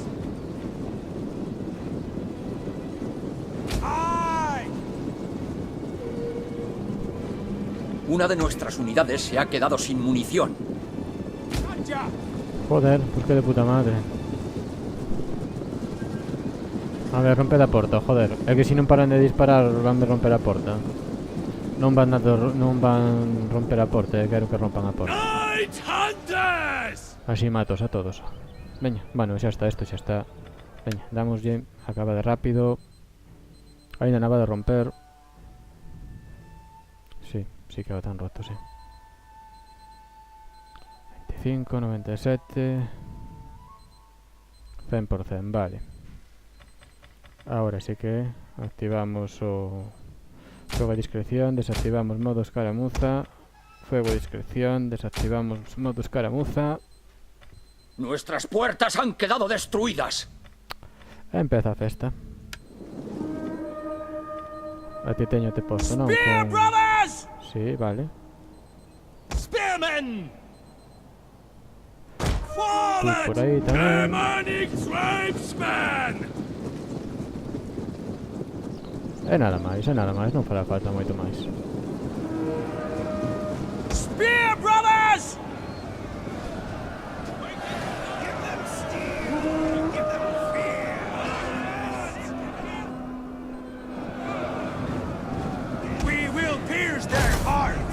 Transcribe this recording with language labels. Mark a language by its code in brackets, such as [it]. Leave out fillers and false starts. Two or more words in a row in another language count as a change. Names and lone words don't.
[en] Aye! [es] Una de nuestras unidades se ha quedado sin munición. Joder, pues que de puta madre. [gl] A ver, rompe a porta, joder. É que se non paran de disparar van de romper a porta. Non van romper a porta, quero que rompan a porta. Así matos a todos. Veña, bueno, xa está, isto xa está. Veña, damoslle, acaba de rápido. Ainda nada de romper. [es] Sí que va tan roto, sí. [gl] 25, 97 100%, vale. [es] Ahora sí que activamos o fuego de discreción, desactivamos modo escaramuza, fuego de discreción, desactivamos modo escaramuza. Nuestras puertas han quedado destruidas. [gl] Empeza a festa. A ti teño te posto, non? [en] Spear, brothers! [gl] Sí, vale. [en] Spearmen! [gl] Tú por aí tamén. [en] Demonic tribesmen! [gl] É nada máis, non fará falta moito máis. [en] Spear, brothers! Give them steel! Give them fear! We will pierce their hearts!